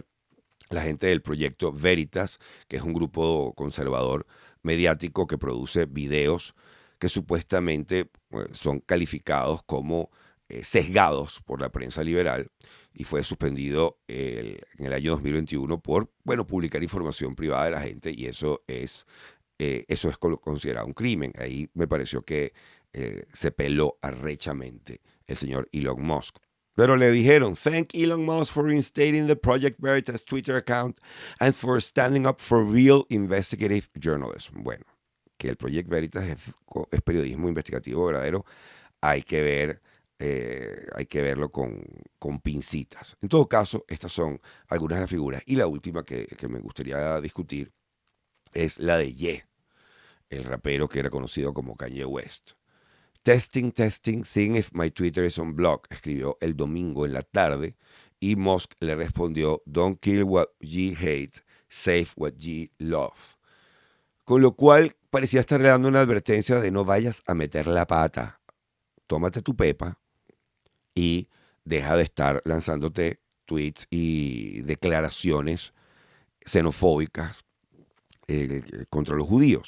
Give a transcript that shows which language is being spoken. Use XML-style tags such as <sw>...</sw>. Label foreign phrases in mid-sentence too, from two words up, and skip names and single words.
<es>La gente del proyecto Veritas, que es un grupo conservador mediático que produce videos que supuestamente son calificados como sesgados por la prensa liberal, y fue suspendido en el año 2021 por, bueno, publicar información privada de la gente, y eso es eso es considerado un crimen. Ahí me pareció que se peló arrechamente el señor Elon Musk. Pero le dijeron,</es> <en>thank Elon Musk for reinstating the Project Veritas Twitter account and for standing up for real investigative journalism.</en> <es>Bueno, que el Project Veritas es periodismo investigativo verdadero, hay que hay que verlo con pincitas. En todo caso, estas son algunas de las figuras. Y la última que me gustaría discutir es la de Ye, el rapero que era conocido como Kanye West.</es> <en>Testing, testing, seeing if my Twitter is on block,</en> <es>escribió el domingo en la tarde y Musk le respondió,</es> <en>don't kill what ye hate, save what ye love.</en> <es>Con lo cual parecía estar dando una advertencia de no vayas a meter la pata, tómate tu pepa y deja de estar lanzándote tweets y declaraciones xenofóbicas contra los judíos.</es>